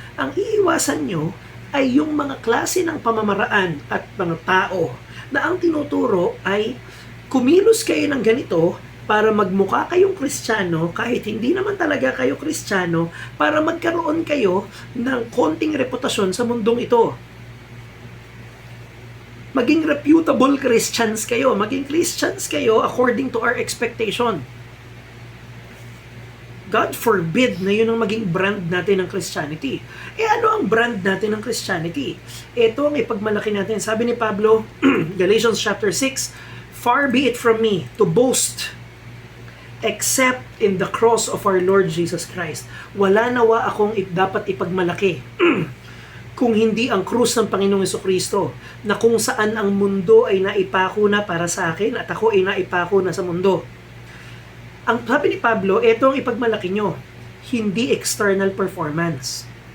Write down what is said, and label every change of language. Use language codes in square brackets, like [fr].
[tl] Ang iiwasan nyo ay yung mga klase ng pamamaraan at mga tao na ang tinuturo ay kumilos kayo ng ganito para magmukha kayong Kristiyano kahit hindi naman talaga kayo Kristiyano, para magkaroon kayo ng konting reputasyon sa mundong ito. [en] Maging reputable Christians kayo, maging Christians kayo according to our expectation. God forbid [tl] na yun ang maging brand natin ng Christianity. Ano ang brand natin ng Christianity? Ito ang ipagmalaki natin. Sabi ni Pablo, [en] Galatians chapter 6, "Far be it from me to boast except in the cross of our Lord Jesus Christ." [tl] Wala nawa akong dapat ipagmalaki kung hindi ang krus ng Panginoong Jesucristo, na kung saan ang mundo ay naipako na para sa akin at ako ay naipako na sa mundo. Ang sabi ni Pablo, ito ang ipagmalaki nyo, hindi external performance.